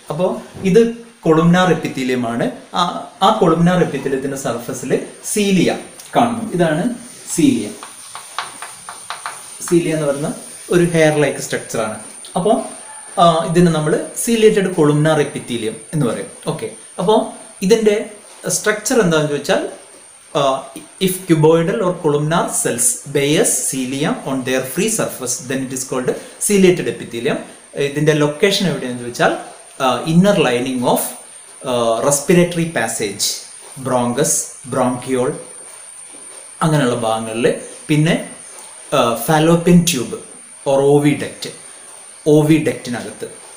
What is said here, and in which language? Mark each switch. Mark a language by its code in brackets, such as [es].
[ml] അപ്പോൾ ഇത് കൊളുംനാർ എപ്പിത്തീലിയമാണ്. ആ കൊളുംനാർ എപ്പിത്തീലിയത്തിൻ്റെ സർഫസിൽ സീലിയ കാണുന്നു. ഇതാണ് സീലിയ. സീലിയ എന്ന് പറയുന്ന ഒരു ഹെയർ ലൈക്ക് സ്ട്രക്ചറാണ്. അപ്പോൾ ഇതിന് നമ്മൾ സീലിയേറ്റഡ് കൊളുംനാർ എപ്പിത്തീലിയം എന്ന് പറയും. ഓക്കെ, അപ്പോൾ ഇതിൻ്റെ സ്ട്രക്ചർ എന്താണെന്ന് ചോദിച്ചാൽ [en] if cuboidal or columnar cells bears cilia on their free surface then it is called ciliated epithelium. [ml] ഇതിൻ്റെ ലൊക്കേഷൻ എവിടെയാണെന്ന് ചോദിച്ചാൽ [en] inner lining of respiratory passage, [ml] bronchus, bronchiole അങ്ങനെയുള്ള ഭാഗങ്ങളിൽ. പിന്നെ ഫാലോപ്പിയൻ ട്യൂബ് ഓർ ഓവി ഡക്റ്റ്, ഓവി ഡക്റ്റിനകത്ത്.